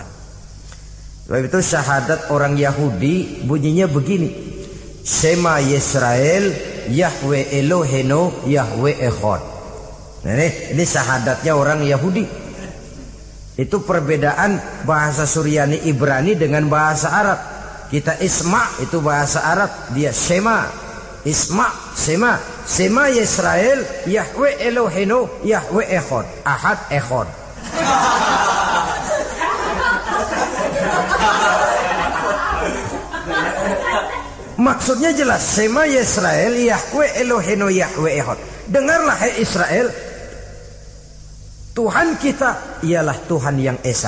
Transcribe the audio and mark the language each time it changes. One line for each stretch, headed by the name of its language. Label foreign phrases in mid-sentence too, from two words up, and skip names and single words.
Indonesian: Sebab itu syahadat orang Yahudi bunyinya begini:
Hebrew: Shema Yisrael Yahweh Eloheno Yahweh Echad.
Indonesian: Nah, ini syahadatnya orang Yahudi. Itu perbedaan bahasa Suryani Ibrani dengan bahasa Arab. Kita Isma itu bahasa Arab, dia Shema. Isma, Shema.
Hebrew: Shema Yisrael Yahweh Eloheno Yahweh Echad. Ahad Echad.
Indonesian: Maksudnya jelas,
Hebrew: Shema Yisrael Yahweh Eloheno Yahweh Echad.
Indonesian: Dengarlah hai Israel, Tuhan kita ialah Tuhan yang Esa.